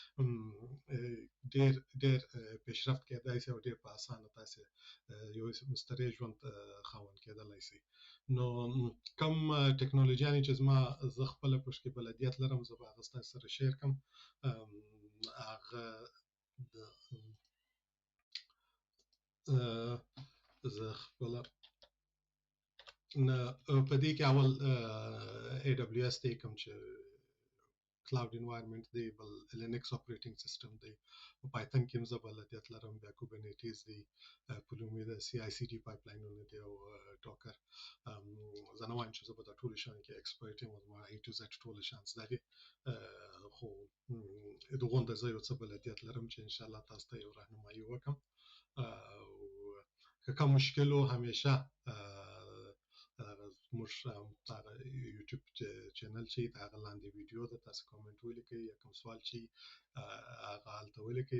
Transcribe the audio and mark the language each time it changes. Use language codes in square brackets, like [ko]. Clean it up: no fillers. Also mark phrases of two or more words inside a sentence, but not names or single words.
[ps] ډېر پیشرفت کېدای شي او ډېر په اسانه تاسو یو مستریح ژوند خاوند کېدلای شي نو کوم ټکنالوژي چې زه خپل پښکې بلدیت لرم زه به هغه ستاسو سره شیر کوم هغه زه خپل په دې کې اول AWS دی کوم چې [en] cloud environment [ps] دی بل [en] Linux operating system [ps] دی په Python کې زه بلدیت لرم بیا Kubernetes دی په لومړي د CI/CD پایپلاینونه دی او Docker زه نه وایم چې زه په دا ټول شان کې ایکسپرت یم او ما [en] A to Z [ps] ټول شان زده دي خو دغه د زه یو څه بلدیت لرم چې [ar] ان شاء الله [ps] تاسو ته یو راهنمایي وکم او که کوم مشکل همیشه موږ یوټیوب چینل چې د هغه لاندې ویډیو ده، تاسو کومنټ ولیکئ یا کوم سوال چې هغه هلته ولیکئ.